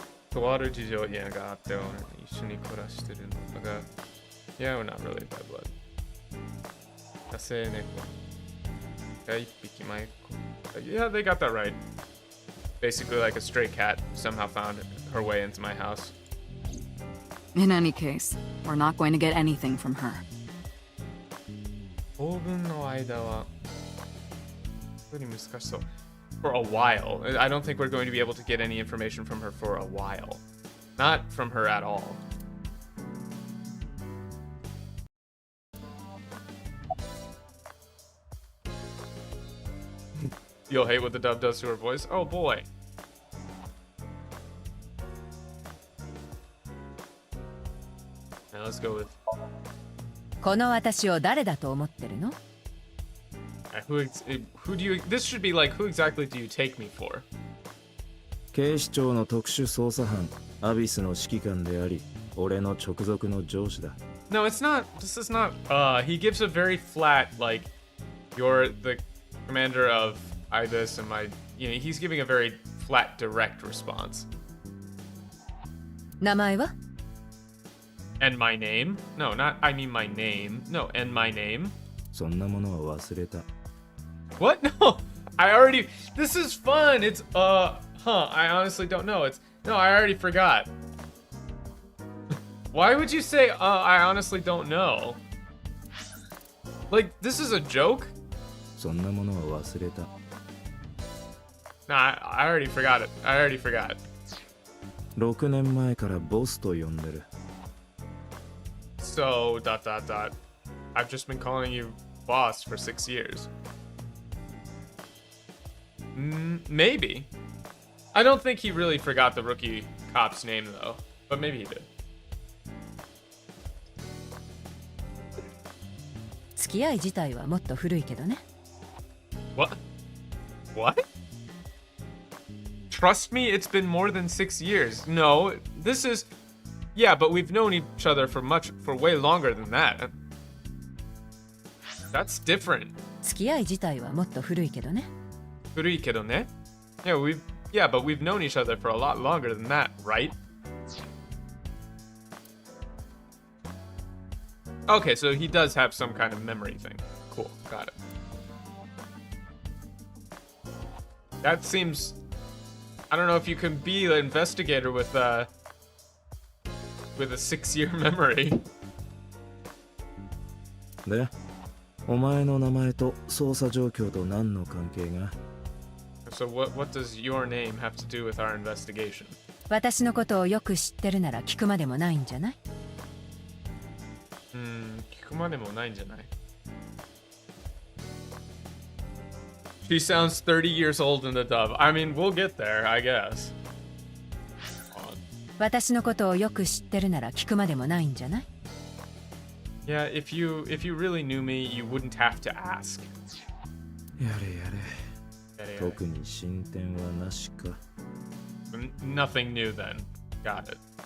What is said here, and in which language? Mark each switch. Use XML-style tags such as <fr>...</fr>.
<ja>とある事情があって一緒に暮らしてるのが</ja> <en>Yeah, we're not really bad blood.</en> <ja>野生猫が一匹迷い込む</ja> <en>Yeah, they got that right. Basically like a stray cat somehow found her way into my house. In any case, we're not going to get anything from her.</en> <ja>当分の間は本当に難しそう</ja> <en>For a while. I don't think we're going to be able to get any information from her for a while. Not from her at all. You'll hate what the dub does to her voice? Oh boy. Now let's go with</en> <ja>この私を誰だと思ってるの？</ja> <en>who do you? This should be like, who exactly do you take me for?</en> <ja>警視庁の特殊捜査班アビスの指揮官であり俺の直属の上司だ。</ja> <en>No, it's not. This is not. He gives a very flat, like, you're the commander of IBIS and my. You know, he's giving a very flat, direct response.</en> <ja>名前は？</ja> <en>And my name? No, not. I mean my name. No, and my name.</en> <ja>そんなものは忘れた。</ja> <en>What? No, I already. This is fun. It's I honestly don't know. It's no, I already forgot. Why would you say I honestly don't know? Like, this is a joke?</en> <ja>そんなものは忘れた。</ja> <en>Nah, I already forgot it. I already forgot.</en> <ja>6年前からボスと呼んでる。</ja> <en>So, ... I've just been calling you boss for 6 years. Maybe. I don't think he really forgot the rookie cop's name, though. But maybe he did.</en> <ja>付き合い自体はもっと古いけどね。</ja> <en>What? What? Trust me, it's been more than 6 years. No, this is... Yeah, but we've known each other for way longer than that. That's different.</en> <ja>付き合い自体はもっと古いけどね。古いけどね?</ja> <en>Yeah, but we've known each other for a lot longer than that, right? Okay, so he does have some kind of memory thing. Cool, got it. That seems... I don't know if you can be an investigator with a 6-year memory.</en> <ja>で、お前の名前と捜査状況と何の関係が？</ja> <en>So what does your name have to do with our investigation?</en> <ja>私のことをよく知ってるなら聞くまでもないんじゃない？聞くまでもないんじゃない?</ja> <en>She sounds 30 years old in the dub. I mean, we'll get there, I guess.</en> <ja>私のことをよく知ってるなら聞くまでもないんじゃない？</ja> <en>Yeah, if you really knew me, you wouldn't have to ask.</en> <ja>やれやれ。特に進展はなしか。</ja> <en>Nothing new then. Got it.</en>